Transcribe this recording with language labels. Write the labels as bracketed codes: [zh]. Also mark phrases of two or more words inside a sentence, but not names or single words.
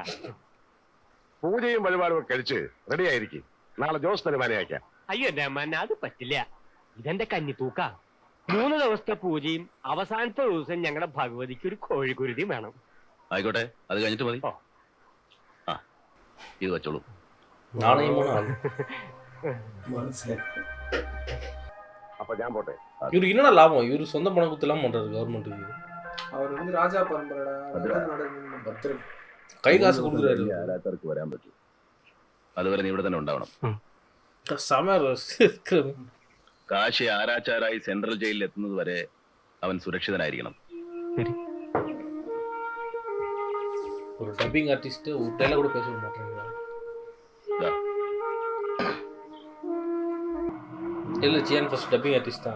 [ml] പൂജയും വഴിപാടും കഴിച്ച് റെഡി ആയിരിക്കും. നാളെ ജോസ് തരുമാനയാക്കാം. അയ്യോ എന്റെ അമ്മ അത് പറ്റില്ല. ഇതെന്റെ കന്നി തൂക്ക. 3 ദിവസത്തെ പൂജയും അവസാനത്തെ ദിവസം ഞങ്ങളുടെ ഭഗവതിക്ക് ഒരു കോഴിക്കുരുതി വേണം. ആയിക്കോട്ടെ, അത് കഴിഞ്ഞിട്ട് മതി. ആ ഇത് വെച്ചോളൂ. [ta] அப்ப நான் போட்டேன். இவருக்கு என்னடா லாபம்? இவரு சொந்த பணம் குத்தலாம் பண்றாரு கவர்மெண்ட்டுக்கு. அவர் வந்து ராஜா பரம்பரைடா. கை காசு கொடுக்குறாரு. [ml] ആരാത്തർക്ക് വരാൻ പറ്റും. അതുവരെ നീ ഇവിടെ തന്നെ ഉണ്ടാവണം. കാശി ആരാച്ചാരായി സെൻട്രൽ ജയിലിൽ എത്തുന്നത് വരെ അവൻ സുരക്ഷിതനായിരിക്കണം. [ta] ஒரு [en] dubbing artist [ta] ஒரு டயலாக் கூட பேச மாட்டேங்கிறாங்க. இல்ல ஜியான் [en] first dubbing artist [ta] தான்.